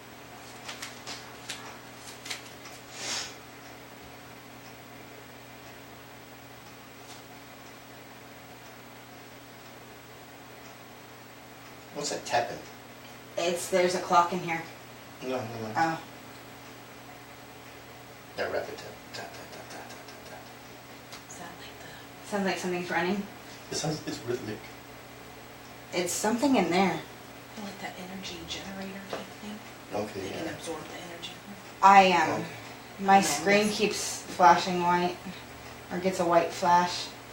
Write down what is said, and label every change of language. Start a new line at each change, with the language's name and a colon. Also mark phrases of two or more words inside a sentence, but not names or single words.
English: What's that tapping? There's a clock in here. No, no, no. Oh. That rapid tap, tap, tap, tap, tap, tap, tap. Sounds like something's running. It's rhythmic. It's something in there. Like that energy generator type thing. Okay, They can yeah. absorb the energy. I my screen keeps flashing white, or gets a white flash.